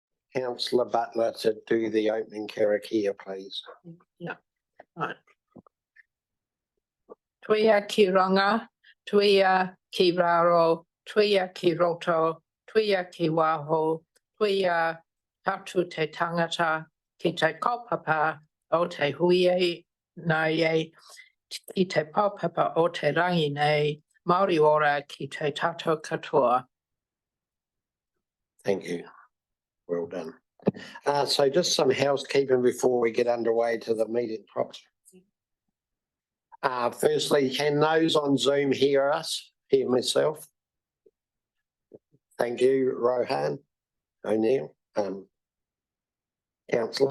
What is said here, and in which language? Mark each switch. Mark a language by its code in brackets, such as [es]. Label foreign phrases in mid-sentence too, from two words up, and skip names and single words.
[en] Councillor Butler to do the opening karakia, please. Yeah, right. [mi] Tuia ki ranga, tuia ki raro, tuia ki roto, tuia ki waho, tuia tatu te tangata, ki te kaupapa o te huie nei, ki te kaupapa o te rangi nei, Māori ora ki te tato katoa. [en] Thank you. Well done. So just some housekeeping before we get underway to the meeting proper. Firstly, can those on Zoom hear us? Hear myself? Thank you, Rohan O'Neill, Councillor.